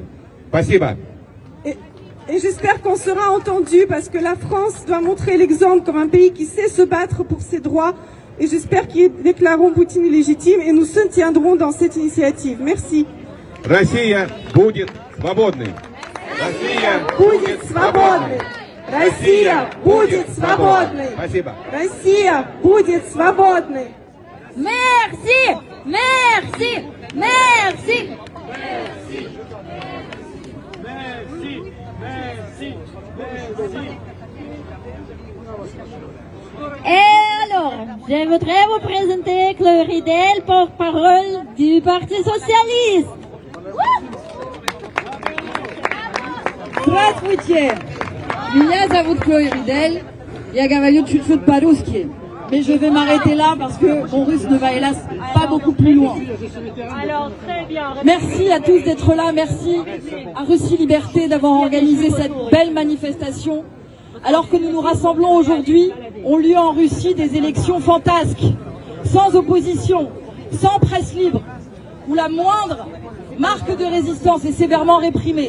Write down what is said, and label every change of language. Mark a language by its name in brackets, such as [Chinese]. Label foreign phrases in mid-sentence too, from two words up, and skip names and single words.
[Russian] Спасибо. [French] Et j'espère qu'on sera entendu parce que la France doit montrer l'exemple comme un pays qui sait se battre pour ses droits. Et j'espère qu'ils déclareront Poutine illégitime et nous soutiendrons dans cette initiative. Merci. [Russian] Россия будет свободной. Россия будет свободной. Россия будет свободной. Спасибо. Россия будет свободной. [French] Merci, merci, merci. Et alors, je voudrais vous présenter Chloé Ridel, porte-parole du Parti socialiste. [Russian] Здравствуйте! Меня зовут Chloé Ridel. Я говорю чуть-чуть по-русски. [French] Mais je vais m'arrêter là parce que mon russe ne va hélas pas beaucoup plus loin. Alors, très bien. Merci à tous d'être là. Merci à Russie Liberté d'avoir organisé cette belle manifestation. Alors que nous nous rassemblons aujourd'hui, ont lieu en Russie des élections fantasques, sans opposition, sans presse libre, où la moindre marque de résistance est sévèrement réprimée.